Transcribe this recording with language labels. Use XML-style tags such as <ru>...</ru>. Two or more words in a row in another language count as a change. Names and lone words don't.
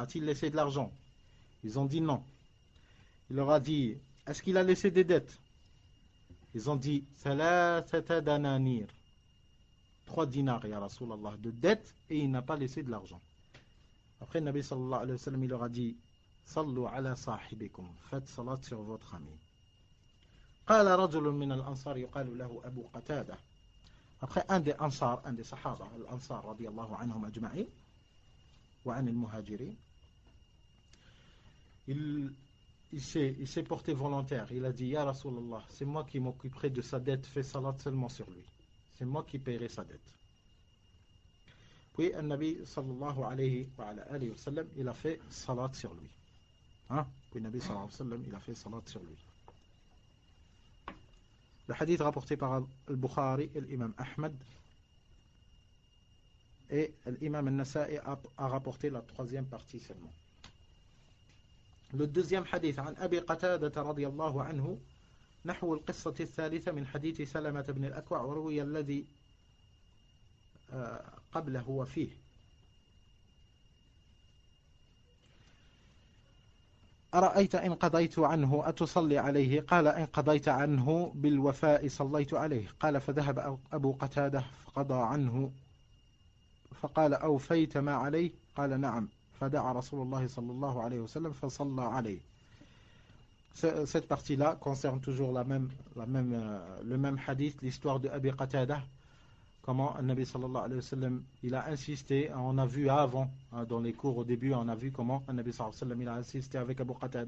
<fr>A-t-il laissé de l'argent? Ils ont dit non. Il leur a dit, est-ce qu'il a laissé des dettes? Ils ont dit, 3 dananir. 3 dinars,</fr> <ar>يا رسول الله,</ar> <fr>de dettes, et il n'a pas laissé de l'argent. Après, le Nabi</fr> <ar>صلى الله عليه وسلم,</ar> <fr>il leur a dit,</fr> <ar>صلوا على صاحبكم.</ar> <fr>Faites salat sur votre ami.</fr> <ar>قال رجل من الأنصار يقال له أبو قتادة.</ar> <fr>Après, un des Ansar, un des Sahaba, l'Ansar,</fr> <ar>رضي الله عنهم أجمعين، وعن المهاجرين,</ar> <fr>il s'est porté volontaire. Il a dit,</fr> <ar>يا رسول الله,</ar> <fr>c'est moi qui m'occuperai de sa dette, fais salat seulement sur lui. C'est moi qui paierai sa dette. Puis, le Nabi</fr> <ar>صلى الله عليه وسلم,</ar> <fr>il a fait salat sur lui. Puis, le Nabi</fr> <ar>صلى الله عليه وسلم,</ar> <fr>il a fait salat sur lui. Le hadith rapporté par Al-Bukhari et l'imam Ahmad et l'imam Al-Nasa'i a rapporté la 3e partie seulement. Le 2e hadith</fr> <ar>عن أبي قتادة رضي الله عنه نحو القصة الثالثة من حديث سلمة بن الأكوع وروي الذي قبله وفيه. أرأيت إن قضيت عنه أتصلي عليه؟ قال إن قضيت عنه بالوفاء صليت عليه. قال فذهب أبو قتادة فقضى عنه فقال أوفيت ما عليه؟ قال نعم. فدعا رسول الله صلى الله عليه وسلم فصلى عليه.</ar> <fr>Cette partie-là concerne toujours le même hadith, l'histoire de Abi Qatada. Comment le Nabi</fr> <ar>صلى الله عليه وسلم,</ar> <fr>il a insisté, on a vu avant, dans les cours au début, on a vu comment le Nabi</fr> <ar>صلى الله عليه وسلم,</ar> <fr>il a insisté avec Abu Qatada.</fr>